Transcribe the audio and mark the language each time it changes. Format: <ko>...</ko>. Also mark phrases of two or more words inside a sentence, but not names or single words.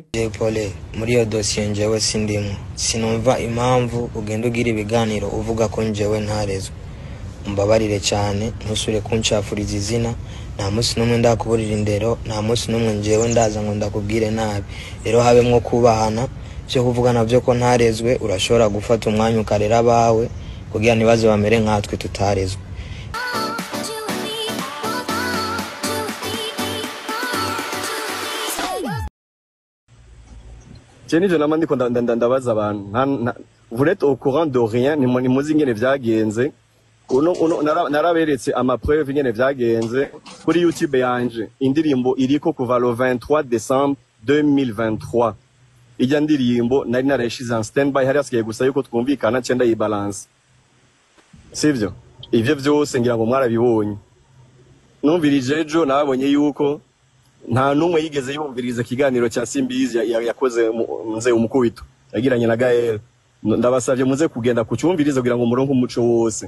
<rn>DJ Paulin muri iyo dossier njewe sindimo sinumva impamvu ugenda ugira ibiganiro uvuga ko njewe ntarezwe umbabarire cyane ntusure kunshafuriza izina nta munsi numwe ndakuburira indero nta munsi numwe njewe ndaza ngo ndakubwire nabi rero habemwo kubahana cyo kuvugana byo ko ntarezwe urashobora gufata umwanya ukarera bawe kugira nibaze bamere nkatwe tutarezwe. Jenny je namandi ko ndabaza abantu</rn> <fr>vous êtes au courant de rien</fr> <rn>ni muzi ngene vyagenze naraberetse ama preuve ngene vyagenze kuri YouTube yanje indirimbo iriko kuva</rn> <fr>le 23 décembre 2023</fr> <rn>ijya ndirimbo nari narashize en standby hari asigaye gusa yuko twumvikana cyenda yi balance sivyo ivyo vyose ngira ngo mwarabibonye numvirije ejo nabonye yuko nta numwe yigeze yumviriza kiganiro cya Simbizi yakoze nze umukubito yagiranye na Gael ndabasavye muze kugenda kucyumviriza kugira ngo muronke umuco wose.</rn>